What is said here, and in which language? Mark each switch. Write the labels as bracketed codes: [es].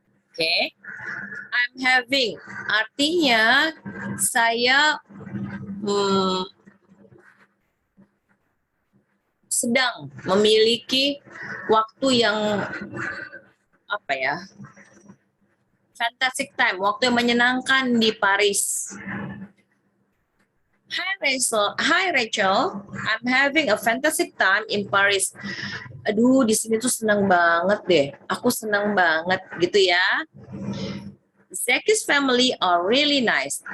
[id] Oke, [en] I'm having, [id] artinya saya sedang memiliki waktu yang fantastic time, waktu yang menyenangkan di Paris. [en] Hi Rachel, I'm having a fantastic time in Paris. [id] Aduh, di sini tuh senang banget deh. Aku senang banget gitu ya. [en] Zaki's family are really nice.